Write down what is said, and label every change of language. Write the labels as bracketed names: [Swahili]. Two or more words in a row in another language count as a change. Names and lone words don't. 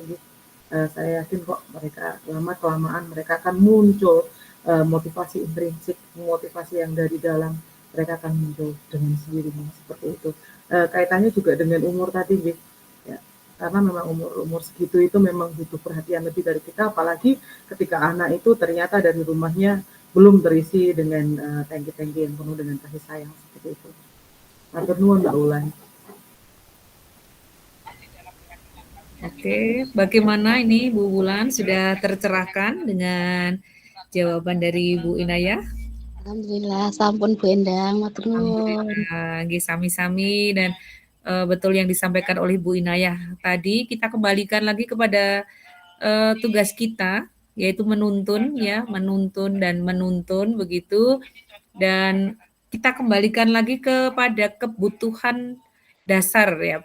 [Indonesian] Saya yakin kok mereka lama-kelamaan mereka akan muncul motivasi intrinsik, motivasi yang dari dalam, mereka akan muncul dengan sendirinya seperti itu. Kaitannya juga dengan umur tadi, gitu. Ya, karena memang umur segitu itu memang butuh perhatian lebih dari kita, apalagi ketika anak itu ternyata dari rumahnya belum terisi dengan tangki-tangki yang penuh dengan kasih sayang seperti itu. [Javanese] Matur nuwun Mbak Ulan. [Indonesian] Oke, bagaimana ini Bu Wulan, sudah tercerahkan dengan jawaban dari Bu Inaya? Alhamdulillah, [Javanese] sampun Bu Endang, matur nuwun. Nggih, sami-sami, [Indonesian] dan betul yang disampaikan oleh Bu Inayah tadi. Kita kembalikan lagi kepada tugas kita, yaitu menuntun ya, menuntun dan menuntun begitu, dan kita kembalikan lagi kepada kebutuhan dasar ya.